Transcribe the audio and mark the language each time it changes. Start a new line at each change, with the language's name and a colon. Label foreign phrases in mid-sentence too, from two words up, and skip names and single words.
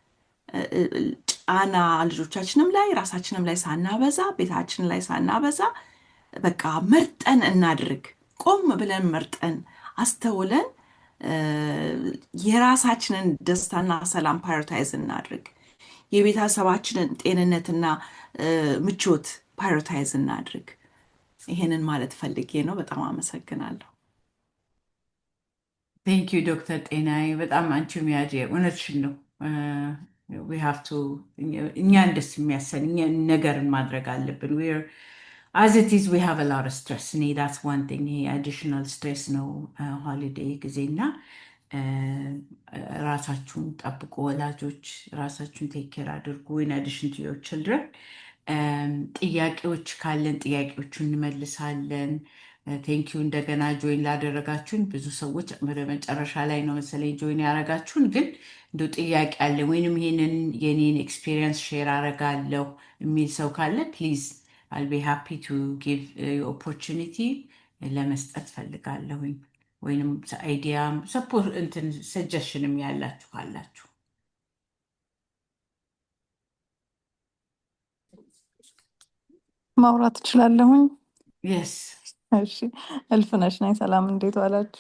Amharic: ጫና ልጆቻችንም ላይ ራሳችንም ላይ ሳናበዛ ቤታችን ላይ ሳናበዛ በቃ መርጠን እናድርግ። ቆም ብለን መርጠን አስተውለን የራሳችንን ደስታና ሰላም ፓዮሪታይዝ እናድርግ። የቤተሰባችንን ጤንነትና ምቾት ፓዮሪታይዝ እናድርግ። ይሄንን ማለት ፈልጌ ነው። በጣም አመሰግናለሁ።
English: thank you doctor
Amharic: ጤናዬ በጣም አንቺም ያጄ እውነትሽን ነው።
English: we have to
Amharic: እኛን ደስ የሚያሰኝ ነገርን ማድረግ አለብን።
English: as it is we have a lot of stress
Amharic: እኔ
English: that's one thing
Amharic: ይሄ
English: additional stress
Amharic: ነው ሆሊዴይ ጊዜና ራሳችሁን ጠብቁ ወላጆች፣ ራሳችሁን
English: take care
Amharic: አድርጉ
English: in addition to your children።
Amharic: ጥያቄዎች ካለን ጥያቄዎቹን እንመልሳለን። ቴንኪዩ እንደገና ጆይን ላደረጋችሁን ብዙ ሰዎች ወደ መጨረሻ ላይ ነው መሰለኝ ጆይን ያደረጋችሁን። ግን እንደ ጥያቄ አለ ወይንም ይሄንን የኔን
English: experience share
Amharic: አደርጋለሁ የሚል ሰው ካለ
English: please I'll be happy to give you opportunity
Amharic: ለመስጠት ፈልጋለሁኝ። ወይንም
English: idea support
Amharic: እንትን ሰጀሽንም ያላችሁ ካላችሁ ማውራት እችላለሁኝ? የስ እሺ፣ እልፍነሽ ነኝ። ሰላም፣ እንዴት ዋላችሁ?